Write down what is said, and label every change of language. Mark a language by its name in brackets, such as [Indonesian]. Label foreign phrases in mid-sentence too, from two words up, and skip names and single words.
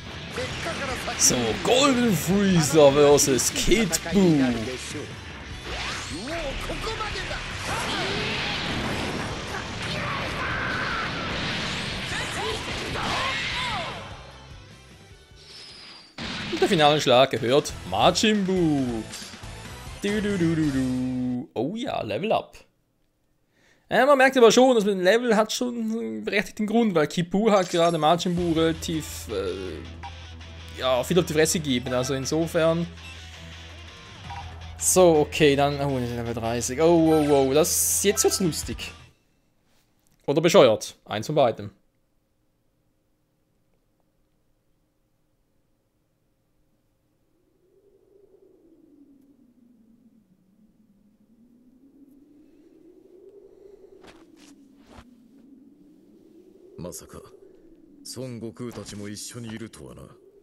[German] So, Golden Freezer versus Kid Buu. [Japanese] もうここまでだ。 [German] Und der finale Schlag gehört Majin Buu. Du. Oh ja, [English] Level Up. [German] Man merkt aber schon, dass man ein Level hat schon einen berechtigten Grund, weil Kid Buu hat gerade Majin Buu relativ ja, viel auf die Fresse gegeben. Also insofern. So, okay, dann. Oh, Level 30. Oh. Jetzt wird's lustig. Oder bescheuert. Eins von beiden. [Japanese] まさか孫悟空たちも一緒にいるとはな。